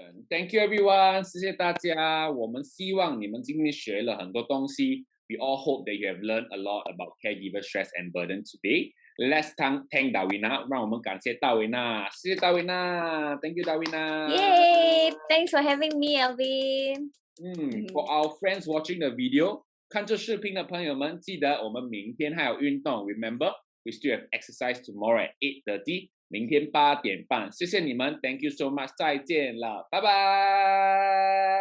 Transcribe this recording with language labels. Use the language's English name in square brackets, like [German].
[English] Thank you everyone， [Chinese] 谢谢大家。我们希望你们今天学了很多东西。 [English] We all hope that you have learned a lot about caregiver stress and burden today. Let's thank Davina， [Chinese] 让我们感谢大维娜。谢谢大维娜 ， [English] Thank you [Chinese] 大维娜。 Yay! [English] Thanks for having me, Alvin. For our friends watching the video， [Chinese] 看这视频的朋友们，记得我们明天还有运动。 [English] Remember, we still have exercise tomorrow at 8:30。 [Chinese] 明天8点半，谢谢你们 ， [English] Thank you so much， [Chinese] 再见了，拜拜。